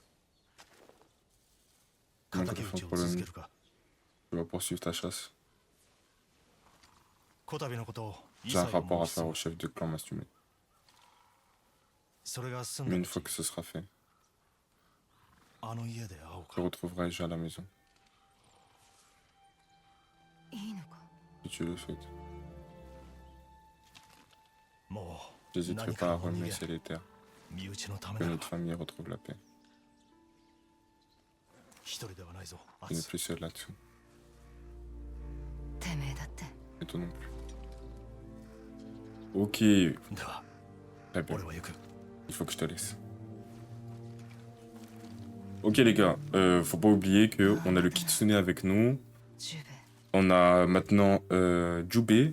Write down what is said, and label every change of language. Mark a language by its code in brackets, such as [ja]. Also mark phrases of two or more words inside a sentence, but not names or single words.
[fr] Comment tu fais pour l'Oni? Tu vas poursuivre ta chasse. J'ai un rapport à faire au chef de clan Mastume. Mais une fois que ce sera fait, je retrouverai déjà à la maison. [ja] いいのか。 [fr] Si tu le souhaites. J'hésiterai pas à remercier les terres. Que notre famille retrouve la paix. Tu n'es plus seul là-dessous. [ja] てめえだって。 [fr] Et toi non plus. Ok. Très bien. Il faut que je te laisse. Ok les gars, faut pas oublier que on a le Kitsune avec nous. On a maintenant Jubei.